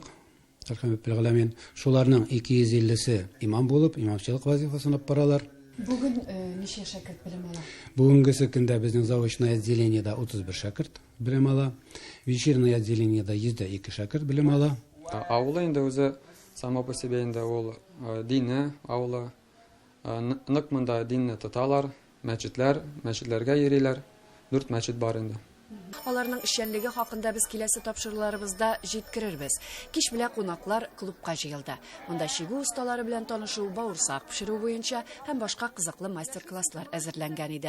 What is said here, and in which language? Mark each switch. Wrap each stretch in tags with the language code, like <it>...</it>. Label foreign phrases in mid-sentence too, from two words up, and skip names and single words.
<tt>Әлхәмдүлилләһ. Шуларның 250-се имам булып, имамчылык вазифасын алып баралар. Бүген ничә шәкерт белем ала? Бүгенгесе көндә безнең</tt> <ru>заочное отделениедә</ru> <tt>31 шәкерт белем ала.</tt> <ru>Вечерное отделениедә</ru> <tt>102 шәкерт белем ала. Авылы инде үзе</tt> <ru>само по себе</ru> <tt>инде ул дине авылы. Нык монда динне тоталар, мәчетләргә йөриләр. 4 мәчет бар инде. Аларның эшчәнлеге хакында без киләсе тапшыруларыбызда җиткерербез. Кич белән кунаклар клубка җыелды. Монда чигү усталары белән танышу, бавырсак пешерү буенча һәм башка кызыклы мастер-класслар әзерләнгән иде.</tt>